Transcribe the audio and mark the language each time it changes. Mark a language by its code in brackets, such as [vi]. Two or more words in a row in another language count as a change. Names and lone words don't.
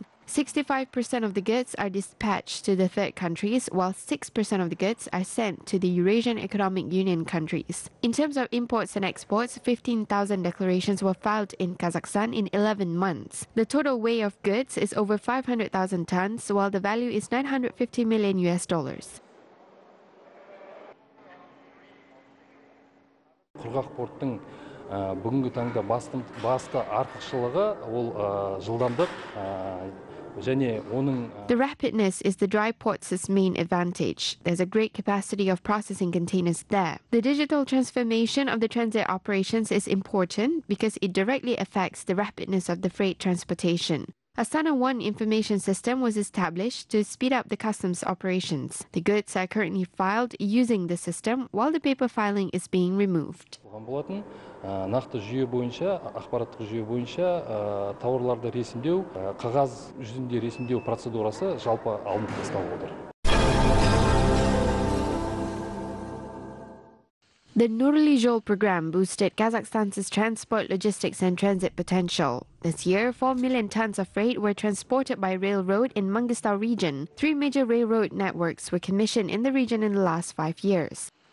[en] 65% of the goods are dispatched to the third countries, while 6% of the goods are sent to the Eurasian Economic Union countries. In terms of imports and exports, 15,000 declarations were filed in Kazakhstan in 11 months. The total weight of goods is over 500,000 tons, while the value is $950 million. [kk] Құрғақ порттың бүгінгі таңда басты артықшылығы ол жылдамдық және оның [en] The rapidness is the dry port's main advantage. There's a great capacity of processing containers there. The digital transformation of the transit operations is important because it directly affects the rapidness of the freight transportation. A Sana One information system was established to speed up the customs operations. The goods are currently filed using the system while the paper filing is being removed. [kk] Нақты жүйе бойынша, ақпараттық жүйе бойынша тауарларды ресімдеу, қағаз жүзінде ресімдеу процедурасы жалпы алынып тасталып отыр. [en] The Nurli Joly program boosted Kazakhstan's transport, logistics and transit potential. This year, 4 million tons of freight were transported by railroad in Mangistau region. 3 major railroad networks were commissioned in the region in the last 5 years.